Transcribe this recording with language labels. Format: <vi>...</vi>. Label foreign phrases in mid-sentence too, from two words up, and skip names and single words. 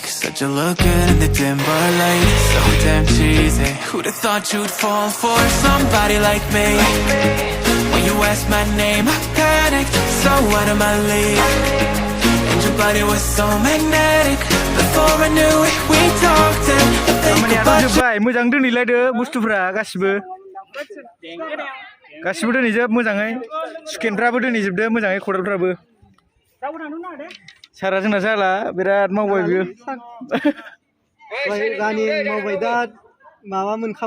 <en>Said you look good in the dim bar light, so damn cheesy. Who'd have thought you'd fall for somebody like me? When you asked my name, I panicked, so out of my league. And your body was so magnetic. Before I knew it, we talked and I think about you.</en> <brx>जोब्बाय मोजां दोनैलायदो बुस्थुफ्रा गासिबो गासिबो दोनैजोब मोजाङै स्केनफ्राबो दोनैजोबदो मोजाङै खदालफ्राबो सारा जोंना जाला बिराद मावबाय बियो रानि मावबाय दा माबा मोनखाबाय</brx>